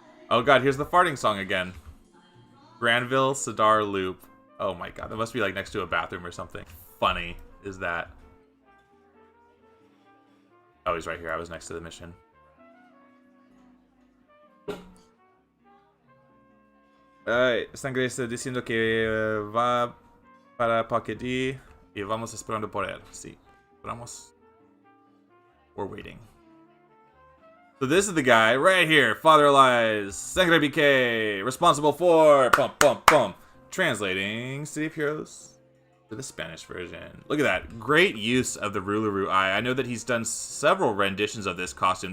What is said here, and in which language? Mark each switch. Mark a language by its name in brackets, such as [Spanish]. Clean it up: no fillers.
[English] Oh god, here's the farting song again. Granville Sidar Loop. Oh my god, that must be like next to a bathroom or something. Funny is that. Oh, he's right here. I was next to the mission. [Spanish] Sangre está diciendo que va para Pocket D y vamos esperando por él. Sí, esperamos. [English] We're waiting. So this is the guy right here. Father Lies, Sangre BK, responsible for translating City of Heroes to the Spanish version. Look at that. Great use of the Ruluru eye. I know that he's done several renditions of this costume.